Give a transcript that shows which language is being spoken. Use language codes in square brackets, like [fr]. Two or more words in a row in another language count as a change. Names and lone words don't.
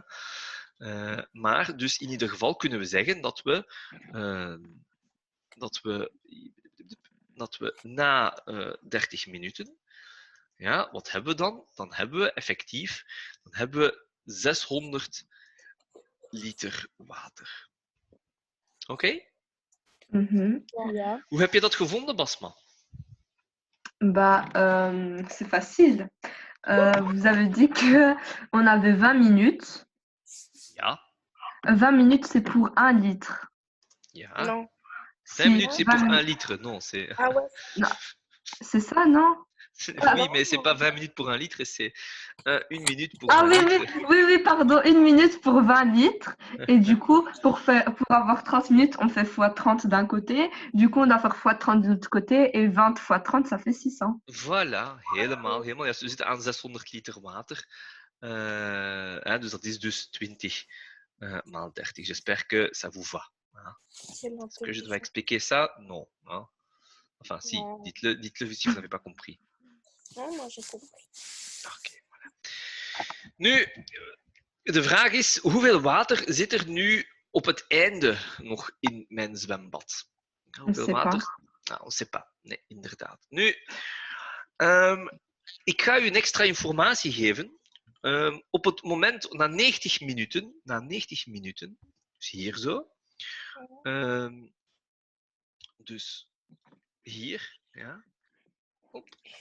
[nl] Maar dus in ieder geval kunnen we zeggen dat we na 30 minuten, ja, wat hebben we dan? Dan hebben we effectief 600 liter water. Oké? Ja. Hoe heb je dat gevonden, Basma? [fr] Bah, c'est facile. Vous avez dit qu'on avait 20 minutes. [nl] Ja. [fr] 20 minutes, c'est pour 1 litre. [nl] Ja. [fr] Non. 5 minutes, c'est pour 1 minutes- litre. Non, c'est... Ah ouais. C'est ça, non? Oui, mais c'est pas 20 minutes pour 1 litre, c'est 1 minute pour Ah 1 oui, litre. oui, pardon, 1 minute pour 20 litres. Et du coup, pour avoir 30 minutes, on fait x 30 d'un côté. Du coup, on doit faire x 30 de l'autre côté. Et 20 x 30, ça fait 600. Voilà, [nl] helemaal juist. We zitten aan 600 liter water. Dus dat is dus 20 maal 30. [fr] J'espère que ça vous va. Est-ce que je dois expliquer ça? Non. Hein? Enfin, si, Non. dites-le si vous n'avez pas compris. Non, moi j'ai compris. Oké, voilà. [nl] Nu, de vraag is, hoeveel water zit er nu op het einde nog in mijn zwembad? Hoeveel [fr] sait [nl] water? [fr] pas. [nl] Nou, [fr] on sait pas. [nl] Nee, inderdaad. Nu, ik ga u een extra informatie geven. Op het moment, na 90 minuten, dus hier zo, dus hier, ja, op.